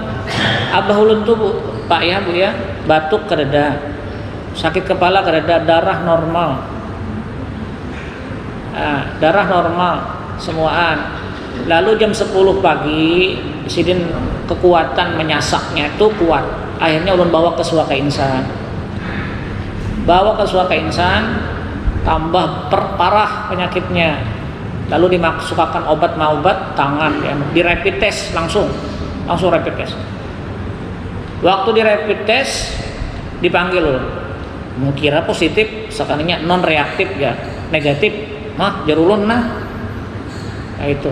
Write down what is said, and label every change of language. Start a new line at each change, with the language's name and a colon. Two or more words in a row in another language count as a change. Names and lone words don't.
Banjar: Abah ulun tuh Pak ya Bu ya, batuk kereda, sakit kepala kereda, darah normal. Darah normal semuaan. Lalu jam 10 pagi sidin kekuatan menyasaknya itu kuat. Akhirnya ulun bawa ke Suaka Insan. Tambah parah penyakitnya. Lalu dimasukkan obat tangan, ya, di
English: rapid test
Banjar: langsung
English: rapid test.
Banjar: Waktu di
English: rapid test
Banjar: dipanggil loh, mau kira positif, sekalinya non reaktif ya, negatif, jarulun nah itu.